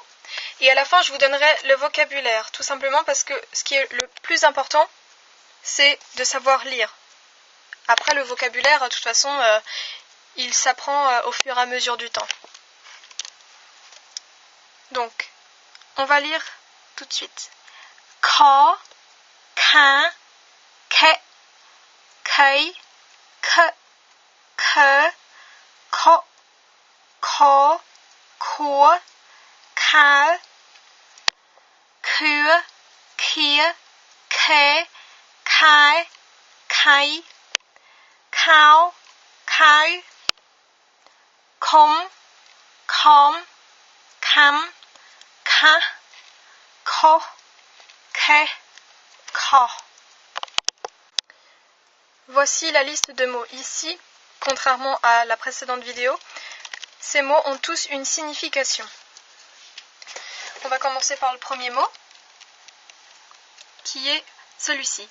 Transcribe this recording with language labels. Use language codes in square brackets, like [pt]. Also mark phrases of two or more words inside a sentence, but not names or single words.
[fr] Et à la fin, je vous donnerai le vocabulaire, tout simplement parce que ce qui est le plus important, c'est de savoir lire. Après, le vocabulaire, de toute façon, il s'apprend au fur et à mesure du temps. Donc, on va lire tout de suite. Ka, ka, ke, kei, ke, ke, ko, ko, ko, ka, Kue, kie, ke, kai, kai, cow, cow, com, cam, ka, ko, ke, ko. Voici la liste de mots. Ici, contrairement à la précédente vidéo, ces mots ont tous une signification. On va commencer par le premier mot, qui est celui-ci.